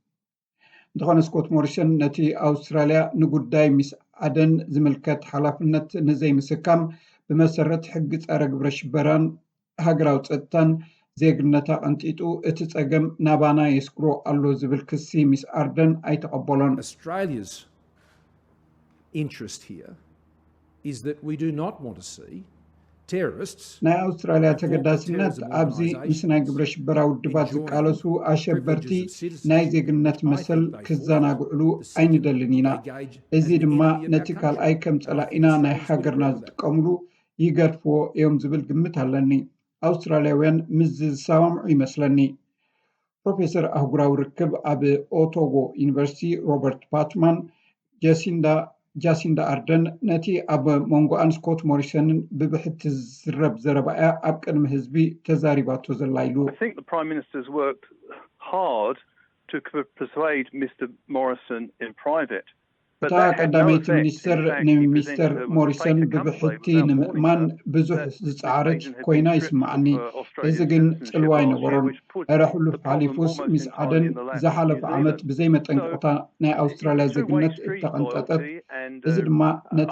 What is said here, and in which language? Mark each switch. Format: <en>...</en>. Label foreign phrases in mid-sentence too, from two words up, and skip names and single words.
<ti>እንተኾነ ስኮት ሞሪሰን ነቲ ኣውስትራልያ ንጉዳይ ሚስ ዓደን ዝምልከት ሓላፍነት ንዘይምስካም ብመሰረት ሕጊ ፀረ ግብረሽበራን ሃገራዊ ፀጥታን ዜግነታ ቀንጢጡ እቲ ፀገም ናባና የስክሮ ኣሎ ዝብል ክሲ ሚስ ኣርደን ኣይተቐበሎን።</ti> <en>Australia's interest here is that we do not want to see terrorists</en> <ti>ናይ ኣውስትራልያ ተገዳስነት ኣብዚ ምስ ናይ ግብረሽበራ ውድባት ዝቃለሱ ኣሸበርቲ ናይ ዜግነት መሰል ክዘናግዕሉ ኣይንደልን ኢና። እዚ ድማ ነቲ ካልኣይ ከም ፀላኢና ናይ ሃገርና ዝጥቀምሉ ይገድፍዎ እዮም ዝብል ግምት ኣለኒ። ኣውስትራልያውያን ምስ ዝሰማምዑ ይመስለኒ። ፕሮፌሰር ኣህጉራዊ ርክብ ኣብ ኦቶጎ ዩኒቨርሲቲ ሮበርት ፓትማን ጃሲንዳ ኣርደን ነቲ ኣብ ሞንጎኣን ስኮት ሞሪሰንን ብብሕቲ ዝረብ ዘረባያ ኣብ ቅድሚ ህዝቢ ተዛሪባቶ ዘላ ኢሉ</ti> <en>I think the Prime Minister's worked hard to persuade Mr. Morrison in private.</en> <ti>እታ ቀዳመይቲ ሚኒስትር ንሚስተር ሞሪሰን ብብሕቲ ንምእማን ብዙሕ ዝፃዓረት ኮይና ይስማዓኒ። እዚ ግን ፅልዋ ይነበሮም። ዕረ ሕሉፍ ሓሊፉስ ሚስ ዓደን ዝሓለፈ ዓመት ብዘይ መጠንቅቕታ ናይ ኣውስትራልያ ዜግነት እተቐንጠጠት እዚ ድማ ነቲ</ti>